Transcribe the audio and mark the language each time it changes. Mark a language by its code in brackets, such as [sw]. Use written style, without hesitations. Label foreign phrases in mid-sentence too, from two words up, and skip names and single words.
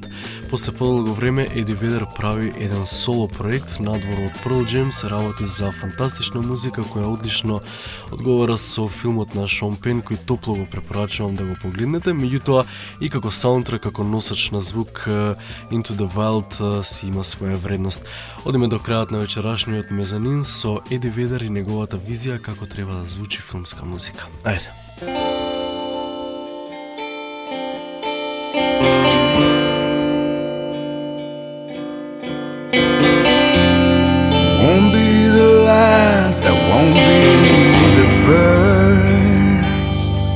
[mk] После подолго време Еди Ведер прави еден соло проект надвор од Pearl Jam, се работи за фантастична музика која одлично одговара со филмот на Шон Пен, кој топло го препорачувам да го погледнете. Меѓутоа и како саундтрек, како носач на звук Into the Wild си има своја вредност. Одиме до крајот на вечерашниот мезанин со Еди Ведер и неговата визија како треба да звучи филмска музика. Ајде. [en] Won't be the last, I won't be the first.